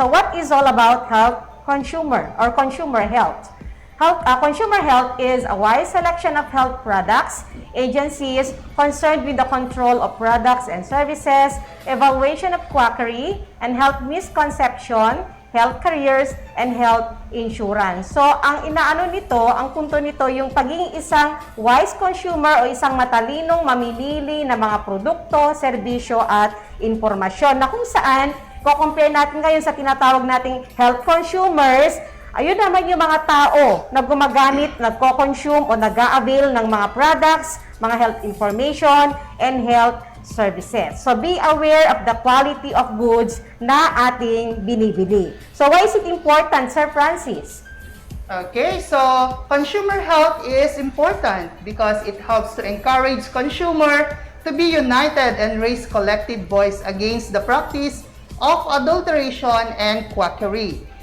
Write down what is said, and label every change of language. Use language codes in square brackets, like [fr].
[en] So what is all about health consumer or consumer health? Consumer health is a wide selection of health products, agencies concerned with the control of products and services, evaluation of quackery, and health misconception, health careers, and health insurance. [tl] So, ang inaano nito, ang punto nito, yung pagiging isang [en] wise consumer [tl] o isang matalinong mamimili ng mga produkto, serbisyo, at informasyon na kung saan, compare natin ngayon sa tinatawag nating [en] health consumers, [tl] ayun naman yung mga tao na gumagamit, nagko-consume o nag-a-avail ng mga [en] products, mga health information, and health services. So, be aware of the quality of goods [tl] na ating binibili. [en] So, why is it important, Sir Francis? Okay, so consumer health is important because it helps to encourage consumer to be united and raise collective voice against the practice of adulteration and quackery.